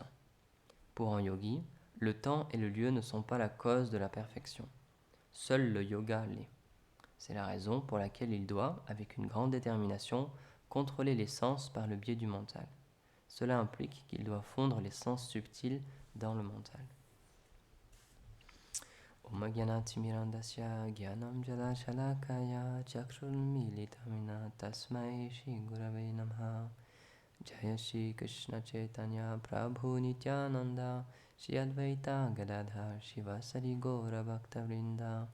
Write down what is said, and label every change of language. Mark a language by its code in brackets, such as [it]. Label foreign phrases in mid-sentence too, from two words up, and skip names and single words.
[fr] Pour un yogi, le temps et le lieu ne sont pas la cause de la perfection. Seul le yoga l'est. C'est la raison pour laquelle il doit, avec une grande détermination, contrôler les sens par le biais du mental. Cela implique qu'il doit fondre les sens subtils dans le mental. [sa] ॐ ज्ञानतिमिरान्धस्य ज्ञानम् जल शलाकया चक्षुर् मिलितमिन तस्मै श्री गुरवे नमः. [bn] জয় শ্রী কৃষ্ণ চৈতন্য প্রভু নিত্যানন্দ শ্রী অদ্বৈত গদাধর শিবাসারি গৌর ভক্ত বৃন্দ.